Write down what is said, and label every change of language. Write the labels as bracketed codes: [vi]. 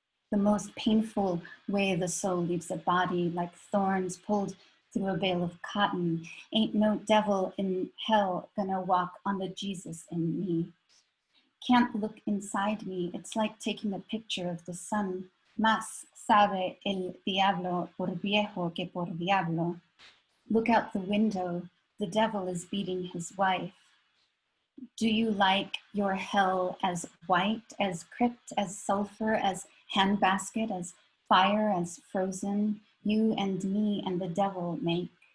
[en] The most painful way the soul leaves a body, like thorns pulled through a bale of cotton. Ain't no devil in hell gonna walk on the Jesus in me. Can't look inside me. It's like taking a picture of the sun. [es] Más sabe el diablo por viejo que por diablo. [en] Look out the window. The devil is beating his wife. Do you like your hell as white, as crypt, as sulfur, as handbasket, as fire, as frozen? You and me and the devil make.